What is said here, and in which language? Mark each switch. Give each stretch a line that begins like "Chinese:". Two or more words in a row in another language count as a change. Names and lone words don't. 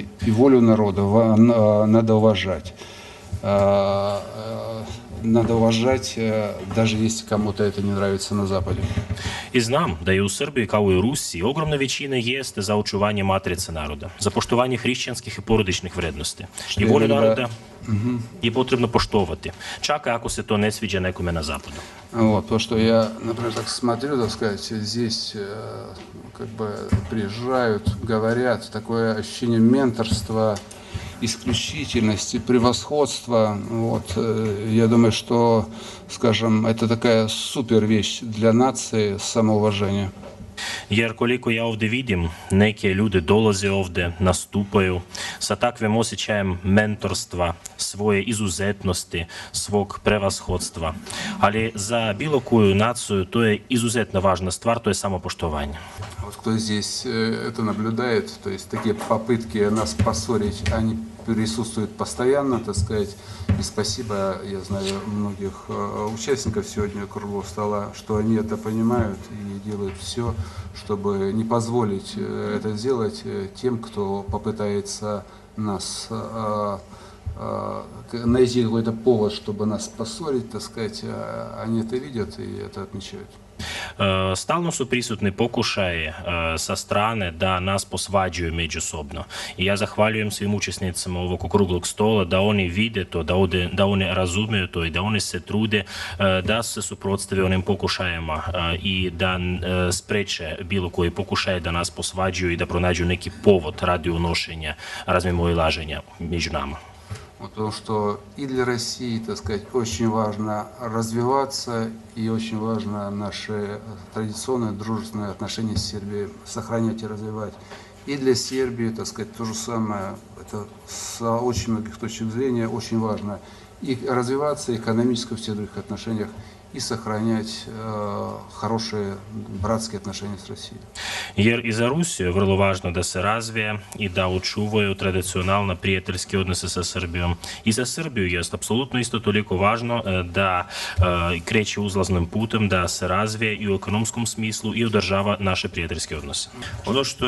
Russian: И волю народа надо уважать. Надо уважать, даже если кому-то это не нравится на Западе.
Serbian: I znam da je u Srbiji, kao i u Rusiji, ogromna većina jeste za očuvanje matrice naroda, za poštovanje hrišćanskih i porodičnih vrednosti. I volju naroda je potrebno poštovati, čak i ako se to ne sviđa nekome na Zapadu.
Russian: Вот, то, что я, например, так смотрю, так сказать, здесь как бы приезжают, говорят, такое ощущение менторства, исключительности, превосходства. Вот, я думаю, что, скажем, это такая супер вещь для нации, самоуважения.
Serbian: Jer koliko ja ovdje vidim, neke ljude dolaze ovdje, nastupaju sa takvim osjećajem mentorstva, svoje izuzetnosti, svog prevashodstva. Ali za bilo koju naciju to je izuzetno važna stvar, to je samopoštovanje.
Russian: Вот кто здесь это наблюдает, то есть такие попытки нас поссорить, они присутствуют постоянно, так сказать. И спасибо, я знаю, многих участников сегодня круглого стола, что они это понимают и делают все, чтобы не позволить это сделать тем, кто попытается нас найти какой-то повод, чтобы нас поссорить, так сказать. Они это видят и это отмечают.
Serbian: Stalno su prisutni pokušaje sa strane da nas posvađuju međusobno. I ja zahvaljujem svim učesnicama ovog okruglog stola da oni vide to, da oni razumeju to i da oni se trude da se suprotstave onim pokušajima i da spreče bilo koji pokušaj da nas posvađuju i da pronađu neki povod radi unošenja razmimoilaženja među nama.
Russian: Потому что и для России, так сказать, очень важно развиваться, и очень важно наши традиционные дружественные отношения с Сербией сохранять и развивать. И для Сербии, так сказать, то же самое. Это с очень многих точек зрения очень важно. И развиваться экономически в всех других отношениях, и сохранять хорошие братские отношения с Россией.
Serbian: Jer i za Rusiju je vrlo važno da se razvije i da očuvaju tradicionalno prijateljske odnose sa Srbijom. I za Srbiju je apsolutno isto toliko važno da kreće uzlaznim putem, da se razvije i u ekonomskom smislu i održava naše prijateljske odnose.